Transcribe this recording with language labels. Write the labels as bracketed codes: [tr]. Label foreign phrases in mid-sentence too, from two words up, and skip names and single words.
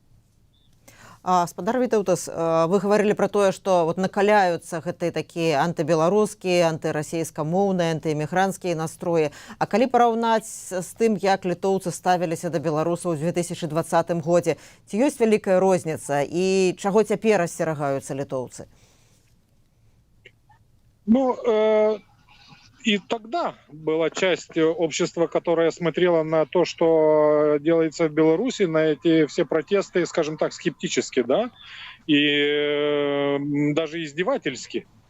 [be] Спадар Вітаўтас, вы гаварылі пра тое, што вот накаляюцца гэтыя такія антыбеларускія, антырасійскамоўныя, антыэмігранцкія настроі. А калі параўнаць з тым, як літоўцы ставіліся да беларусаў у 2020 годзе, ці ёсць вялікая розніца і чаго цяпер асцерагаюцца літоўцы? [ru] И тогда была часть общества, которая смотрела на то, что делается в Беларуси, на эти все протесты, скажем так, скептически, да, и даже издевательски.